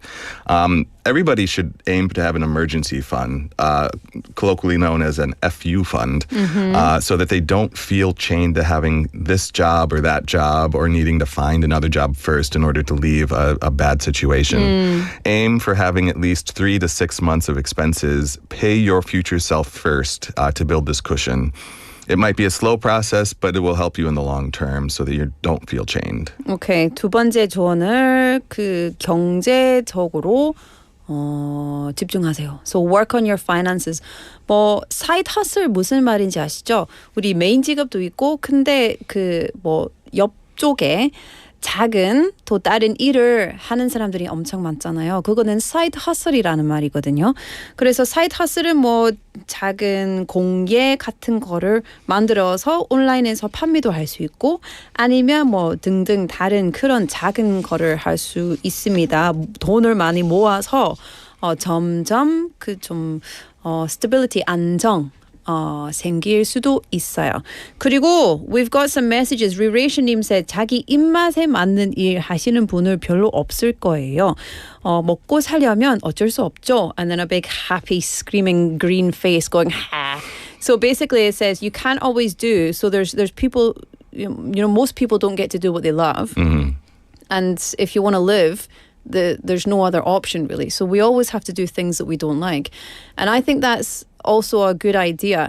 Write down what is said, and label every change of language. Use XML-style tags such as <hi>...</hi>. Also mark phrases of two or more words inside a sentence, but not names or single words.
<en>Everybody should aim to have an emergency fund, colloquially known as an FU fund, so that they don't feel chained to having this job or that job or needing to find another job first in order to leave a bad situation. Aim for having at least 3 to 6 months of expenses. Pay your future self first to build this cushion. It might be a slow process, but it will help you in the long term so that you don't feel chained.</en> <ko>Okay, 두 번째 조언을 경제적으로 집중하세요.</ko> <en>So work on your finances.</en> <ko>뭐</ko> <en>side hustle</en> <ko>무슨 말인지 아시죠? 우리 메인 직업도 있고 근데 옆쪽에 작은 또 다른 일을 하는 사람들이 엄청 많잖아요. 그거는</ko> <en>side hustle</en> <ko>이라는 말이거든요. 그래서</ko> <en>side hustle</en> <ko>은 뭐 작은 공예 같은 거를 만들어서 온라인에서 판매도 할 수 있고 아니면 뭐 등등 다른 그런 작은 거를 할 수 있습니다. 돈을 많이 모아서 점점 stability 안정 생길 수도 있어요.</ko> <en>그리고 we've got some messages.</en> <ko>리레이션님 said 자기 입맛에 맞는 일 하시는 분을 별로 없을 거예요. 먹고 살려면 어쩔 수 없죠.</ko> <en>And then a big happy screaming green face going ha. So basically it says you can't always do. So there's people, most people don't get to do what they love. And if you want to live, there's no other option really. So we always have to do things that we don't like. And I think that's also a good idea.</en>